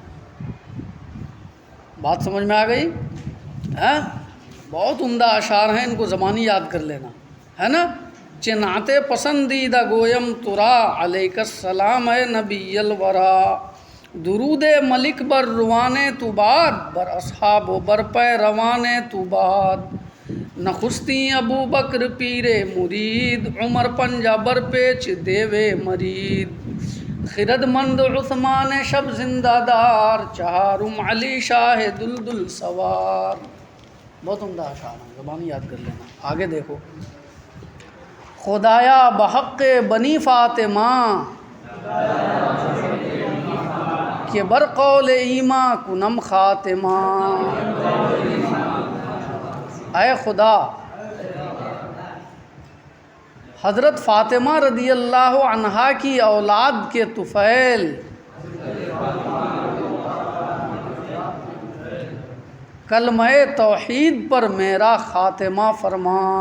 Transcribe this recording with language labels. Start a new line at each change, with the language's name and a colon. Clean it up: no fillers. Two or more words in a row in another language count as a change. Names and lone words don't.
Urdu: بات سمجھ میں آ گئی؟ بہت عمدہ اشعار ہیں، ان کو زبانی یاد کر لینا ہے نا۔
Persian: چنات پسندیدہ گویم ترا، علیک السلام اے نبی الورا، درود ملک بر روان تو باد، بر اصحاب و بر پے روان تو باد، نخستی ابو بکر پیر مرید، عمر پنجہ بر پیچ دیوے مرید، خرد مند عثمان شب زندہ دار، چہارم علی شاہ دلدل سوار۔
Urdu: بہت عمدہ اشعار ہیں، زبانی یاد کر لینا۔ آگے دیکھو،
Persian: خدایا بحق بنی فاطمہ، کہ بر قول ایماں کنم خاتمہ،
Urdu: اے خدا حضرت فاطمہ
Arabic: رضی اللہ عنہا
Urdu: کی اولاد کے طفیل، کلمہ توحید پر میرا خاتمہ فرما۔